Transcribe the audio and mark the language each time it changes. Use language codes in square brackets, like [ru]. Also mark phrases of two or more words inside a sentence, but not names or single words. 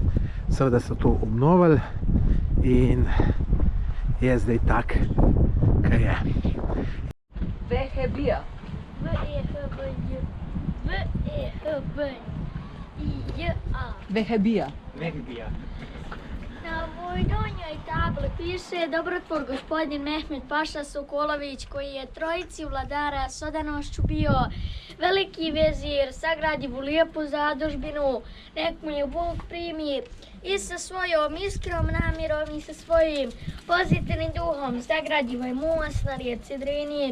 [sl] Seveda so to obnovili in je zdaj tak, kaj je. Vehebija. Vehebija. [bs] Na ovoj donjoj tabli piše dobrotvor gospodin Mehmed Paša Sokolović, koji je trojici vladara s odanošću bio veliki vezir, sagradivu lijepu zadužbinu, nek mu je Bog primi i sa svojom iskrom namirom i sa svojim pozitivnim duhom sagradivo je most na rijeci Drini.